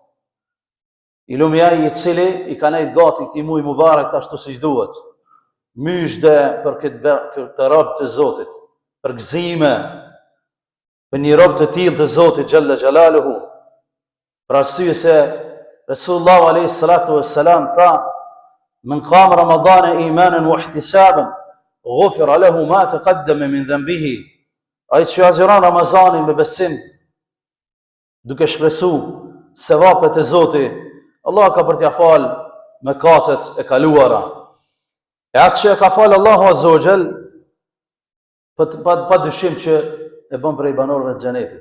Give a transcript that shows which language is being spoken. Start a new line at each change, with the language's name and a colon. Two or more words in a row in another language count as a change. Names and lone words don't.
Albanian: I lumja I cili I ka nejt gati këtij muaji mubarak ashtu siç duhet. Myshde për këtë rob të Zotit, për gëzime për një rob të tillë të Zotit
Arabic: جل جلاله.
Albanian: Për arsye se
Arabic: Resulullah عليه الصلاة والسلام
Albanian: tha:
Arabic: "من قام رمضان إيمانا واحتسابا غفر له ما تقدم من ذنبه."
Albanian: Ai që agjeron Ramazanin me besim, duke shpresu sevapet e Zotit, Allah ka për t'ja falë mëkatet e kaluara. E atë që e ka falë
Arabic: الله عز وجل,
Albanian: pa dyshim që e bën prej banorëve të xhenetit.